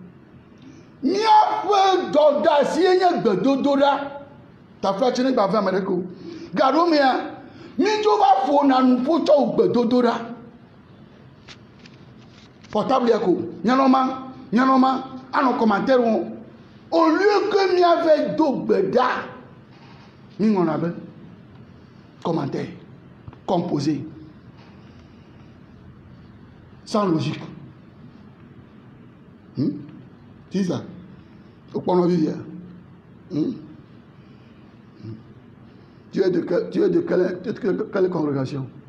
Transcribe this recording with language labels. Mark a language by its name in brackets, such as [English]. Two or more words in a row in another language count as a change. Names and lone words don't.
[Ewe] Miaƒe dɔdeasie nye gbedodoɖa. Taflatsi ne gbava ame ɖeke o. Gaɖo mea, midzo va ƒona nuƒo tsɔ wo gbedodoɖa. Portable ko, nyanɔma, anɔ commentaire wo. [French] Au lieu que [Ewe] miave do gbe ɖa, mi ŋlɔna be [French] commentaire, composé, sans logique. C'est ça. Au point de vue, tu es de quelle congrégation?